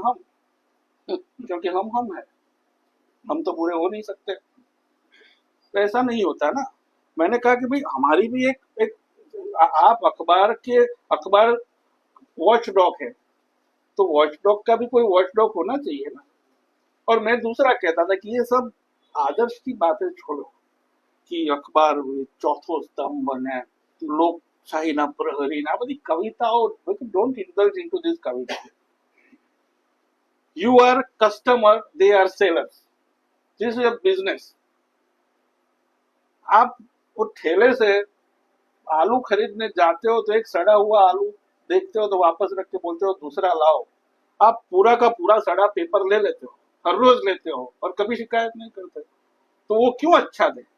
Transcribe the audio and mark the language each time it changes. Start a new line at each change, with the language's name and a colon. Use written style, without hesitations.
Hindi: हम, क्योंकि हम हैं, हम तो पूरे हो नहीं सकते। तो ऐसा नहीं होता ना। मैंने कहा कि भाई हमारी भी एक आप अखबार वॉच डॉग है, तो वॉच डॉग का भी कोई वॉच डॉग होना चाहिए ना। और मैं दूसरा कहता था कि ये सब आदर्श की बातें छोड़ो कि अखबार चौथो स्तंभ बने,
Gujarati: લોકશાહી ના પ્રહરી ના બધી કવિતાઓ,
English: Don't indulge into this કવિતા. You are customer, they are sellers. This is a business.
Hindi: आप वो ठेले से आलू खरीदने जाते हो तो एक सड़ा हुआ आलू देखते हो तो वापस रख के बोलते हो दूसरा लाओ. आप पूरा का पूरा सड़ा पेपर ले लेते हो, हर रोज लेते हो और कभी शिकायत नहीं करते. तो वो क्यों अच्छा दे?